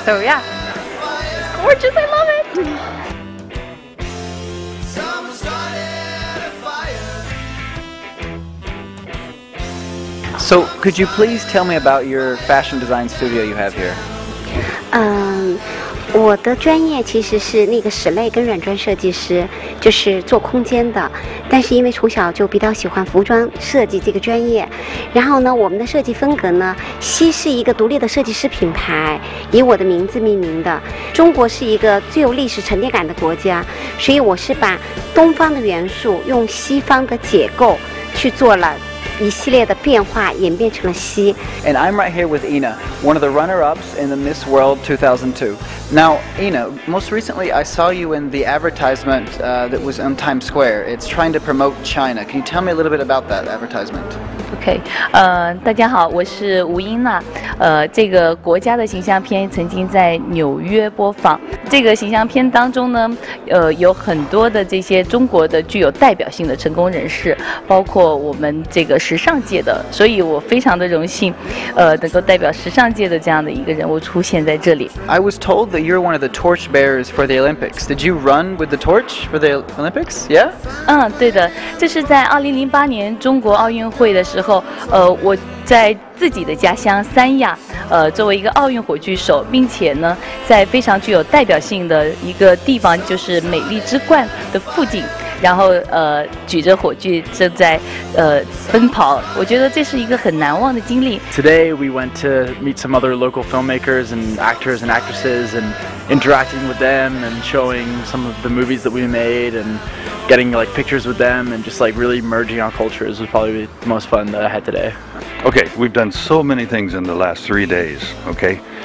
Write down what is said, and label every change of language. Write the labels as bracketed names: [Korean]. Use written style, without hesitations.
[English] So yeah, it's gorgeous. I love it. So could you please tell me about your fashion design studio you have here? [Chinese] 我的专业其实是那个室内跟软装设计师，就是做空间的。但是因为从小就比较喜欢服装设计这个专业，然后呢，我们的设计风格呢，西是一个独立的设计师品牌，以我的名字命名的。中国是一个最有历史沉淀感的国家，所以我是把东方的元素用西方的解构去做了。一系列的变化演变成了西。 [English] And I'm right here with Ina, one of the runner-ups in the Miss World 2002. Now, Ina, most recently I saw you in the advertisement that was on Times Square. It's trying to promote China. Can you tell me a little bit about that advertisement? [Chinese] OK， 大家好，我是吴英娜。这个国家的形象片曾经在纽约播放。这个形象片当中呢，有很多的这些中国的具有代表性的成功人士，包括我们这个时尚界的，所以我非常的荣幸，能够代表时尚界的这样的一个人物出现在这里。 [English] I was told that you're one of the torch bearers for the Olympics. Did you run with the torch for the Olympics? Yeah? [Chinese] 对的，这是在2008年中国奥运会的时候，我在自己的家乡三亚，作为一个奥运火炬手，并且呢，在非常具有代表性的一个地方，就是美丽之冠的附近，然后举着火炬正在奔跑，我觉得这是一个很难忘的经历。 [English] Today we went to meet some other local filmmakers and actors and actresses and interacting with them and showing some of the movies that we made and getting like pictures with them and just like really merging our cultures was probably the most fun that I had today. Okay, we've done so many things in the last 3 days, okay?